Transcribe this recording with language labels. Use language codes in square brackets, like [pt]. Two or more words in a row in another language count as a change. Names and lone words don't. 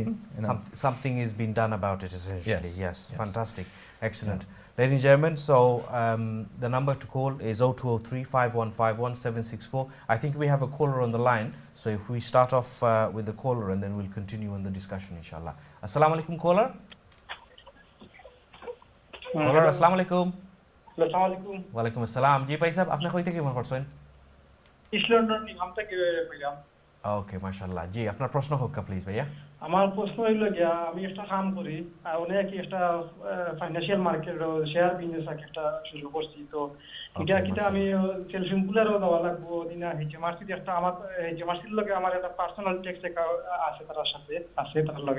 [en] Something is being done about it essentially. Yes. Fantastic, excellent. Yeah. Ladies and gentlemen, so the number to call is 0203 5151 764. I think we have a caller on the line. So if we start off with the caller and then we'll continue on the discussion, inshallah. [ar] السلام عليكم, [en] caller. Caller, [ar] السلام عليكم. السلام عليكم. وعليكم السلام. [bn] জি ভাই সাহেব, আপনে কই থেকে ফোন করছেন? East London নিগম থেকে বললাম। ওকে, মাশাআল্লাহ। জি, আপনার প্রশ্ন হোক প্লিজ ভাইয়া। আমার প্রশ্ন হইল গিয়া আমি একটা কাম করি আর অনেক একটা [en] financial market share business [bn] একটা শুরু করছি। তো এটা আমি [en] self employer [bn] দেওয়া লাগবো দিনা HMRC একটা আমার HMRCর লগে আমার একটা [en] personal tax [bn] আছে তার সাথে আছে তার লগে।